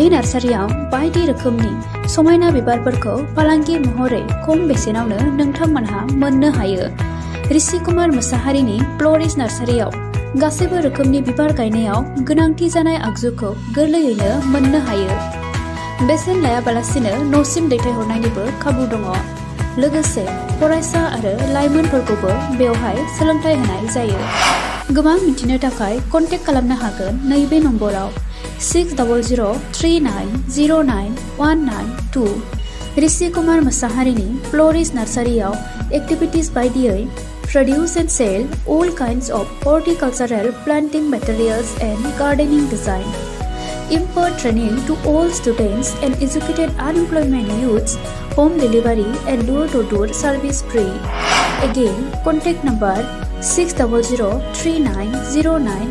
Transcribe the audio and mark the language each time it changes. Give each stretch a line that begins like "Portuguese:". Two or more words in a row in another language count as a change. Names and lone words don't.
Bodo: नार्सारियाव बायदि रोखोमनि समायना बिबारफोरखौ फालांगि महरै खम बेसेनावनो नोंथांमोनहा मोननो हायो ऋषि कुमार मोसाहारिनि फ्ल'रिस्ट नार्सारियाव गासैबो रोखोमनि बिबार गायनायाव गोनांथि जानाय आगजुखौ गोरलैयैनो मोननो हायो बेसेन लायाबालासिनो न'सिम दैथायहरनायनिबो खाबु दङ लोगोसे फरायसा आरो लाइमोनफोरखौबो बेवहाय सोलोंथाइ होनाय जायो गोबां मिथिनो थाखाय कन्टेक्ट खालामनो हागोन नैबे नम्बराव
English: 6003099192
Bodo: ऋषि कुमार मोसाहारिनि फ्ल'रिस्ट नार्सारियाव एक्टिभिटिज बायदियै
English: produce and sell all kinds of horticultural planting materials and gardening design. Impart training to all students and educated unemployment youths, home delivery and door-to-door service free. Again, contact number 60039090